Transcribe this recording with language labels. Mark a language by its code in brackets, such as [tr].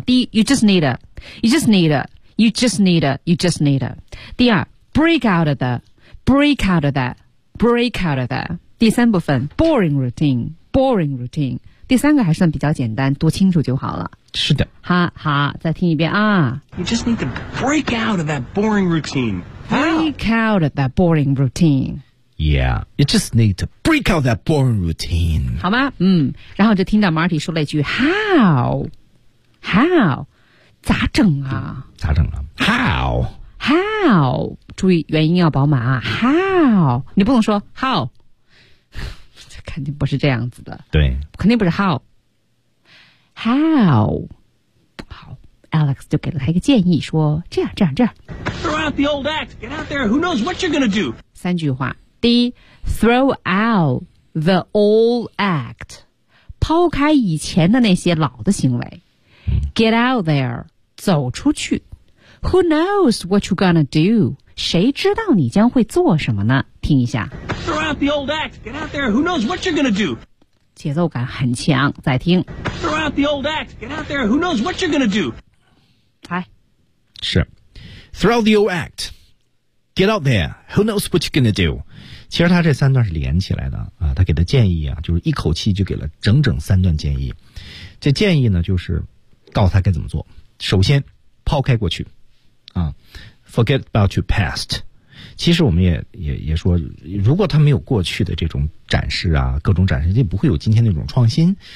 [zh] 第一 [en] ，you just need it，you just need it，you just need it，you just need it。 [zh] 第二 [en] ，break out of the，break out of that，break out of that。 [zh] 第三部分 [en] ，boring routine，boring routine。 [zh] 第三个还算比较简单，读清楚就好了。是的。好，再听一遍啊。 [en] You just need to break out of that boring routine. Break out of that boring routine. Yeah, you just need to break out that boring routine. [zh] 好吗？嗯。然后就听到 Marty 说了一句 [en] How? How? [zh] 咋整啊？咋整啊 ？ [en] How? How? [zh] 注意元音要饱满啊。How? 你不能说 How? 肯定不是这样子的，对，肯定不是 [en] how [zh] 好 ，Alex 就给了他一个建议，说这样。 [en] Throw out the old act, get out there. Who knows what you're gonna do? [zh] 三句话，第一 [en] ，throw out the old act， [zh] 抛开以前的那些老的行为 [en] ，get out there， [zh] 走出去 [en] ，Who knows what you're gonna do？ [zh] 谁知道你将会做什么呢？听一下。 [en] Throw out the old act, get out there. Who knows what you're gonna do? [zh] 节奏感很强，再听。 [en] Throw out the old act, get out there. Who knows what you're gonna do? [zh] 来，是 [en] ，throw the old act, get out there. Who knows what you're gonna do? [zh] 其实他这三段是连起来的啊，他给的建议啊，就是一口气就给了整整三段建议。这建议呢，就是告诉他该怎么做。首先，抛开过去，啊。 [en] Forget about your past. [zh] 其实我们也说，如果他没有过去的这种展示啊，各种展示，就不会有今天那种创新。